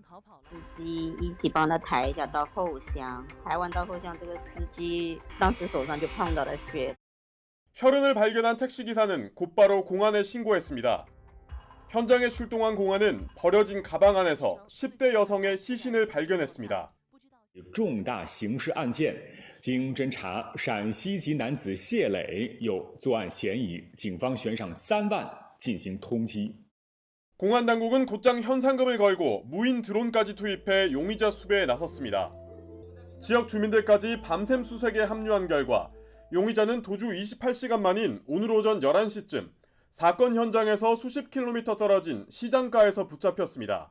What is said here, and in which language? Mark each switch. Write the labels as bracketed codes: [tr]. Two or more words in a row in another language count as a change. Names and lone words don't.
[ko] 혈흔을 발견한 택시기사는 곧바로 공안에 신고했습니다. 현장에 출동한 공안은 버려진 가방 안에서 10대 여성의 시신을 발견했습니다. [zh] 重大刑事案件，经侦查，陕西籍男子谢磊有作案嫌疑，警方悬赏3万进行通缉。 [ko] 공안 당국은 곧장 현상금을 걸고 무인 드론까지 투입해 용의자 수배에 나섰습니다. 지역 주민들까지 밤샘 수색에 합류한 결과 용의자는 도주 28시간 만인 오늘 오전 11시쯤 사건 현장에서 수십 킬로미터 떨어진 시장가에서 붙잡혔습니다.